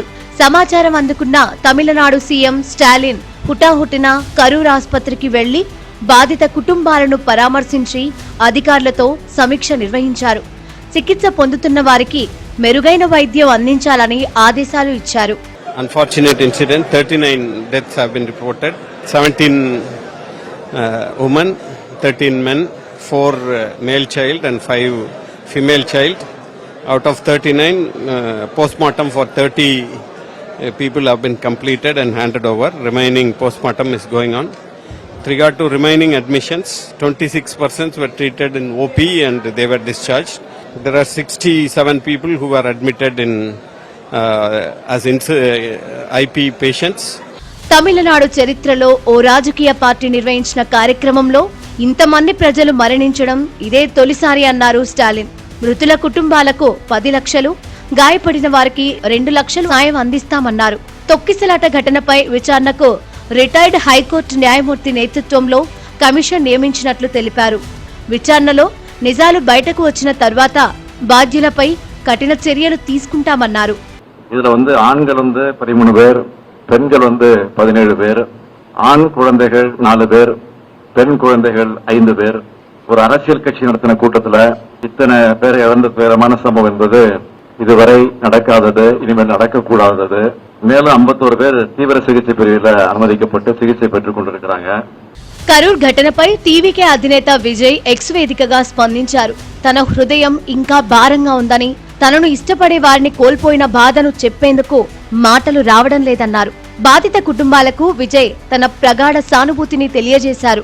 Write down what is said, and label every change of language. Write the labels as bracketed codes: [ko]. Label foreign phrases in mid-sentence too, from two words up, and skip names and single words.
[te] సమాచారం అందుకున్న తమిళనాడు సీఎం స్టాలిన్ హుటాహుటిన కరూర్ ఆసుపత్రికి వెళ్లి బాధిత కుటుంబాలను పరామర్శించి అధికారులతో సమీక్ష నిర్వహించారు. చికిత్స పొందుతున్న వారికి మెరుగైన వైద్యం అందించాలని ఆదేశాలు ఇచ్చారు. [en] Unfortunate incident, 39 deaths have been reported, 17 women, 13 men, 4 male child and 5 female child. Out of 39, postmortem for 30 people have been completed and handed over. Remaining postmortem is going on. With regard to remaining admissions, 26 persons were treated in OP and they were discharged. There are 67 people who were admitted in as IP patients. [te] తమిళనాడు చరిత్రలో ఓ రాజకీయ పార్టీ నిర్వహించిన కార్యక్రమంలో ఇంతమంది ప్రజలు మరణించడం ఇదే తొలిసారి అన్నారు స్టాలిన్. మృతుల కుటుంబాలకు 10 లక్షలు, గాయపడిన వారికి 2 లక్షలు సాయం అందిస్తామన్నారు. తొక్కిసలాట ఘటనపై విచారణకు రిటైర్డ్ హైకోర్టు న్యాయమూర్తి నేతృత్వంలో కమిషన్ నియమించినట్లు తెలిపారు. విచారణలో నిజాలు బయటకు వచ్చిన తర్వాత బాధ్యులపై కఠిన చర్యలు తీసుకుంటామన్నారు. [ta] இதுல ஆண்கள் 13 பேர், பெண்கள் 17 பேர், ஆண் குழந்தைகள் 4 பேர், பெண் குழந்தைகள் 5 பேர். ஒரு அரசியல் கட்சி நடத்தின கூட்டத்துல இத்தனை பேரை இழந்த துயரமான சம்பவம் என்பது இதுவரை நடக்காதது, இனிமேல் நடக்கக்கூடாதது. மேலும் 51 பேர் தீவிர சிகிச்சை பிரிவில் అనుమతిக்கப்பட்டு சிகிச்சை பெற்றுக் கொண்டிருக்கிறாங்க. [te] కరూర్ ఘటనపై టీవీకే అధినేత విజయ్ ఎక్స్ వేదికగా స్పందించారు. తన హృదయం ఇంకా భారంగా ఉందని, తనను ఇష్టపడే వారిని కోల్పోయిన బాధను చెప్పేందుకు మాటలు రావడం లేదన్నారు. బాధిత కుటుంబాలకు విజయ్ తన ప్రగాఢ సానుభూతిని తెలియజేశారు.